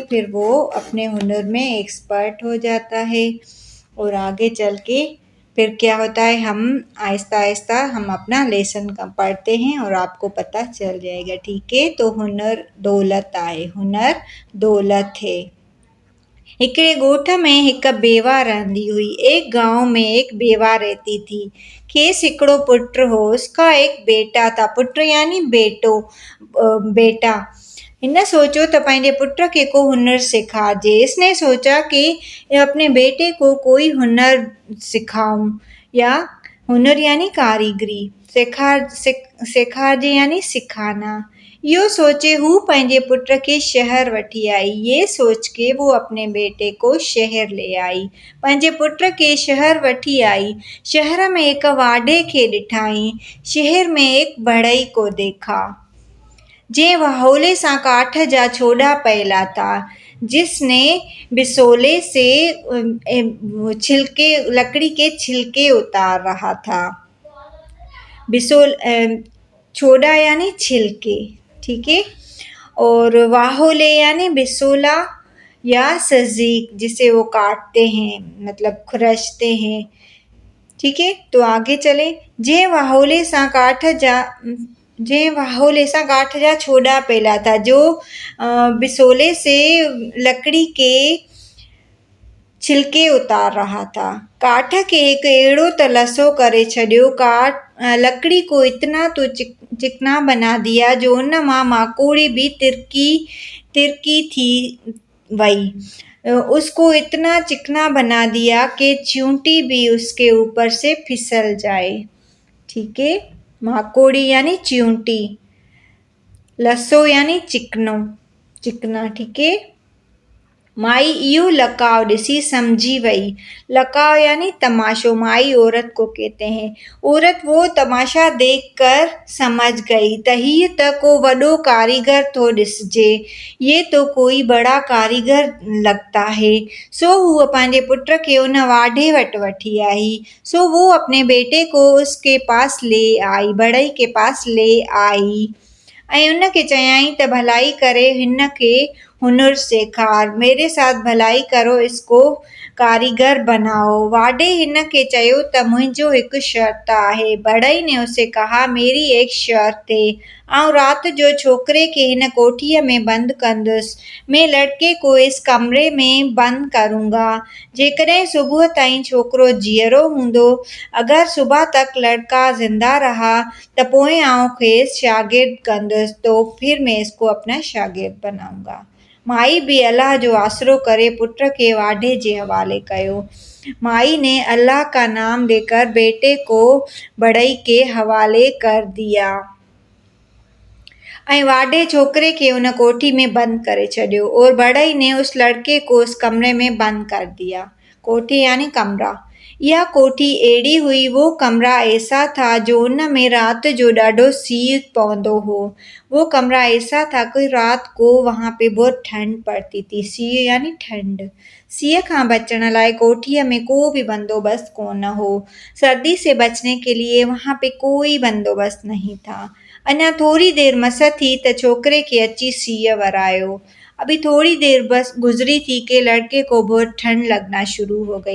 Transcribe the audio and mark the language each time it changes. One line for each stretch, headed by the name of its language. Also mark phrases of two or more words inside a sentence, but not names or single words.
Hindi: फिर वो अपने हुनर में एक्सपर्ट हो जाता है और आगे चल के फिर क्या होता है, हम आहिस्ता आहिस्ता हम अपना लेसन का पढ़ते हैं और आपको पता चल जाएगा। ठीक है, तो
Sindhi: हुनर दौलत आहे।
Hindi: हुनर दौलत है।
Sindhi: हिकिड़े ॻोठ में हिक बेवा रहंदी हुई।
Hindi: एक गांव में एक बेवा रहती थी।
Sindhi: खेसि हिकिड़ो पुट हो,
Hindi: उसका एक बेटा था।
Sindhi: पुट यानी बेटो, बेटा। हिन सोचो त पंहिंजे पुट खे को हुनर सिखाजे।
Hindi: इसने सोचा कि अपने बेटे को कोई हुनर सिखाऊं, या हुनर यानी कारीगरी, सेखारिजे यानी सिखाना।
Sindhi: इहो सोचे हू पंहिंजे पुट खे शहर वठी आई।
Hindi: ये सोच के वो अपने बेटे को शहर ले आई।
Sindhi: पंहिंजे पुट खे शहर वठी आई। शहर में एक वाढे खे ॾिठाई।
Hindi: शहर में एक बढ़ई को देखा।
Sindhi: जे वहोले सां काठ जा छोड़ा पयला था,
Hindi: जिसने बिसोले से छिलके, लकड़ी के छिलके उतार रहा था। बिसोल छोड़ा यानी छिलके। ठीक है, और वाहोले यानी बिसोला या सजीक, जिसे वो काटते हैं, मतलब खुरचते हैं। ठीक है, तो आगे चले।
Sindhi: जे वाहोले सां काठ जा छोड़ा पहला था,
Hindi: जो बिसोले से लकड़ी के छिलके उतार रहा था।
Sindhi: काठ खे हिकु अहिड़ो त लसो करे छॾियो,
Hindi: लकड़ी को इतना तो चिकना बना दिया
Sindhi: जो उन मां माकोड़ी भी तिरकी थी वही।
Hindi: उसको इतना चिकना बना दिया कि चींटी भी उसके ऊपर से फिसल जाए। ठीक है, माकोड़ी यानी चींटी, लसो यानी चिकना। ठीक है,
Sindhi: माई इहो लकाव ॾिसी समझी वई। लकाव यानी तमाशो।
Hindi: माई औरत को कहते हैं। औरत वो तमाशा देखकर समझ गई
Sindhi: त हीअ त को वॾो कारीगर थो ॾिसजे,
Hindi: ये तो कोई बड़ा कारीगर लगता है।
Sindhi: सो हूअ पंहिंजे पुट खे उन वाढे वटि वठी आई।
Hindi: सो वो अपने बेटे को उसके पास ले आई, बढ़ई के पास ले आई
Sindhi: ऐं उन खे चयाईं त भलाई करे हिन खे हुनर सेखार,
Hindi: मेरे साथ भलाई करो, इसको कारीगर बनाओ।
Sindhi: वाढे हिन खे चयो त मुंहिंजो हिकु शर्त आहे।
Hindi: बढ़ई ने उसे कहा, मेरी एक शर्त है।
Sindhi: आउं रात जो छोकिरे खे हिन कोठीअ में बंदि कंदुसि।
Hindi: मैं लड़के को इस कमरे में बंदि करूंगा।
Sindhi: जेकॾहिं सुबुह ताईं छोकिरो जीअरो हूंदो,
Hindi: अगरि सुबह तक लड़का जिंदा रहा
Sindhi: त पोइ आउं खेसि शागिर्द कंदुसि,
Hindi: तो फिर मैं इसको अपना शागिर्द बनाऊंगा।
Sindhi: माई भी अल्लाह जो आसरो करे पुट खे वाढे जे हवाले कयो।
Hindi: माई ने अल्लाह का नाम लेकर बेटे को बढ़ई के हवाले कर दिया
Sindhi: ऐं वाढे छोकिरे खे उन कोठी में बंदि करे छॾियो
Hindi: और बढ़ई ने उस लड़के को उस कमरे में बंदि कर दिया। कोठी यानी कमरा।
Sindhi: यह कोठी अहिड़ी हुई,
Hindi: वो कमरा ऐसा था
Sindhi: जो उन में रात जो ॾाढो सीउ पवंदो हो।
Hindi: वो कमरा ऐसा था कि रात को वहाँ पे बहुत ठंड पड़ती थी।
Sindhi: सीउ यानी ठंड। सीउ खां बचण लाइ कोठीअ में को भी बंदोबस्त कोन हो।
Hindi: सर्दी से बचने के लिए वहाँ पे कोई बंदोबस्त नहीं था।
Sindhi: अञा थोरी देरि मस थी त छोकिरे खे अची सीउ वरायो।
Hindi: अभी थोड़ी देर बस गुजरी थी कि लड़के को बहुत ठंड लगना शुरू हो गई।